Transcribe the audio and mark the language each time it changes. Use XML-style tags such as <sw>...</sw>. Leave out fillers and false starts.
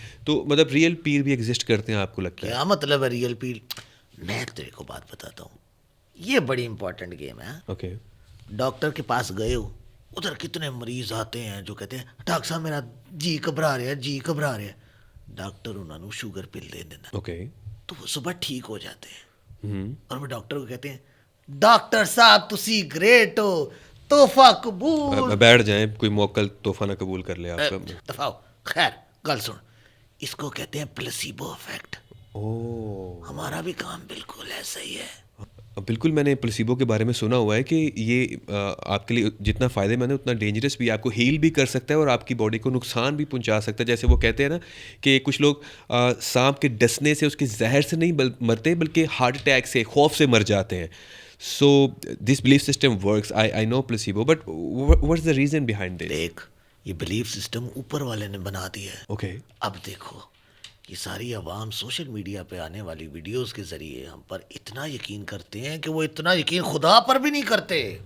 <ur>تو مطلب ریئل پیر بھی ایگزسٹ کرتے ہیں, آپ کو لگتا ہے؟ کیا مطلب ہے ریئل پیر؟ میں تیرے کو بات بتاتا ہوں, یہ بڑی امپورٹنٹ گیم ہے. اوکے. ڈاکٹر کے پاس گئے ہو, ادھر کتنے مریض آتے ہیں جو کہتے ہیں ڈاکٹر صاحب میرا جی گھبرا رہا ہے, جی گھبرا رہا ہے. ڈاکٹر انہوں نے شوگر پل دے دینا, اوکے. تو وہ صبح ٹھیک ہو جاتے ہیں. اور وہ ڈاکٹر کو کہتے ہیں ڈاکٹر صاحب تسی گریٹ ہو, تحفہ قبول. بیٹھ جائیں, کوئی موکل تحفہ نہ قبول کر لے آپ کا. دفاع. خیر</ur> <pa>گل سن,</pa> <ur>اس کو کہتے ہیں پلیسیبو افیکٹ. اوہ, ہمارا بھی کام بالکل ایسا ہی ہے. بالکل میں نے پلسیبو کے بارے میں سنا ہوا ہے کہ یہ آپ کے لیے جتنا فائدے مند ہے اتنا ڈینجرس بھی ہے. آپ کو ہیل بھی کر سکتا ہے اور آپ کی باڈی کو نقصان بھی پہنچا سکتا ہے. جیسے وہ کہتے ہیں نا کہ کچھ لوگ سانپ کے ڈسنے سے اس کے زہر سے نہیں مرتے بلکہ ہارٹ اٹیک سے خوف سے مر جاتے ہیں.</ur> <en>So this belief system works. I know placebo but what is the reason behind this?</en> <ur>دیکھ یہ بلیف سسٹم اوپر والے نے بنا دیا ہے. اوکے. اب دیکھو یہ ساری عوام سوشل میڈیا پہ آنے والی ویڈیوز کے ذریعے ہم پر اتنا یقین کرتے ہیں کہ وہ اتنا یقین خدا پر بھی نہیں کرتے.</ur>